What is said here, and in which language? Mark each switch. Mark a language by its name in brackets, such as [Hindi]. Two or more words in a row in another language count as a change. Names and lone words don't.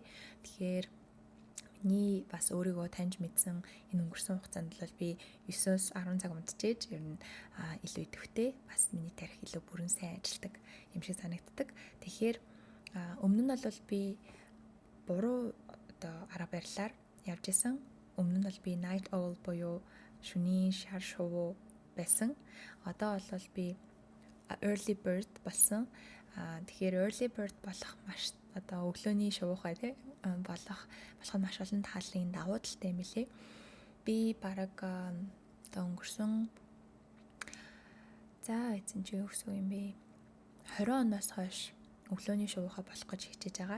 [Mongolian] Тэгэхээр миний бас өөрийгөө таньж мэдсэн энэ өнгөрсөн хугацаанд бол би 9-10 цаг унтчихээж ер нь илүү идэвхтэй бас миний тарих илүү бүрэн сайн ажилладаг юм шиг санагддаг. Тэгэхээр өмнө нь бол би буруу одоо арга барилаар явж исэн. Өмнө нь бол би [English] night owl [Mongolian] буюу шөнийн шар шувуу байсан. Одоо бол би [English] early bird [Mongolian] болсон. Тэгэхээр [English] early bird [Mongolian] болох маш одоо өглөөний шувуухай тий болох нь маш олон талын давуу талтай юм билээ. Би бараг одоо өнгөрсөн эзэн чи юу гэсэн юм бэ? 20 оноос хойш өглөөний шувуухай болох гэж хичээж байгаа.